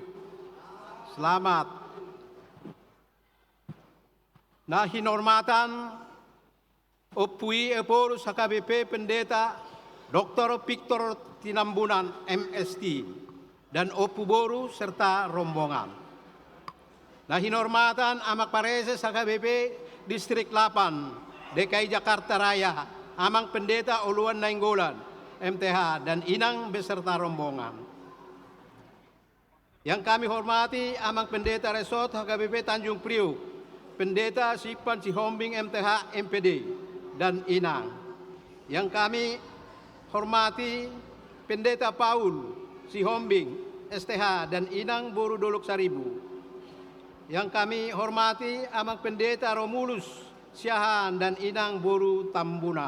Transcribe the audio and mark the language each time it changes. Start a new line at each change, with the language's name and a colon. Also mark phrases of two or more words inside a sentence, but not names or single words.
Indonesian: Selamat. Nah, hormatan Opui Eporus HKBP Pendeta Dr. Victor Tinambunan MST dan Opu Boru serta rombongan. Nah, hormatan Amak Pareses HKBP Distrik 8 DKI Jakarta Raya, Amang Pendeta Uluan Nainggolan MTH dan Inang beserta rombongan. Yang kami hormati Amang Pendeta Resort HKBP Tanjung Priok, Pendeta Sipan Sihombing MTH MPD dan Inang. Yang kami hormati Pendeta Paul Sihombing STH dan Inang Boru Dolok Saribu. Yang kami hormati Amang Pendeta Romulus Siahan dan Inang Boru Tambunan.